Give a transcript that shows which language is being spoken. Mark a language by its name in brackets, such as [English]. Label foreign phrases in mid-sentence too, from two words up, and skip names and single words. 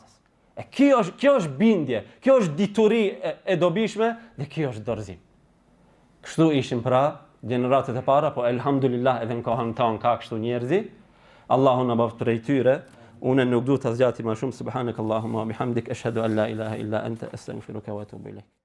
[Albanian] Kjo është bindje, kjo është dituri e dobishme dhe kjo është dorëzim. Kështu ishim pra gjeneratët e para, po elhamdulillah edhe në kohën tonë ka kështu njerëzi. Allahu na bëft prej tyre. Unë nuk du të zgjati më shumë. [Arabic] سبحانك اللهم وبحمدك، أشهد أن لا إله إلا أنت، أستغفرك وأتوب إليك.